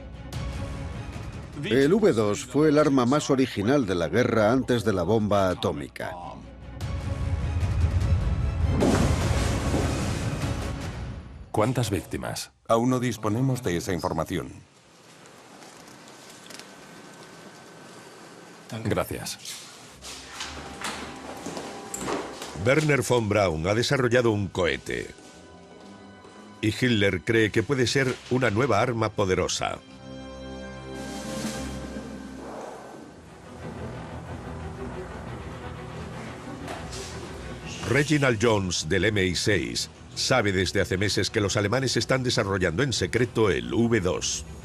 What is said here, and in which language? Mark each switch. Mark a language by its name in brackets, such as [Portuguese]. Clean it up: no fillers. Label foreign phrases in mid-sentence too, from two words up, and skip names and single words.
[Spanish] El V-2 fue el arma más original de la guerra antes de la bomba atómica. ¿Cuántas víctimas? Aún no disponemos de esa información. Gracias. Wernher von Braun ha desarrollado un cohete. Y Hitler cree que puede ser una nueva arma poderosa. Reginald Jones, del MI6, sabe desde hace meses que los alemanes están desarrollando en secreto el V-2.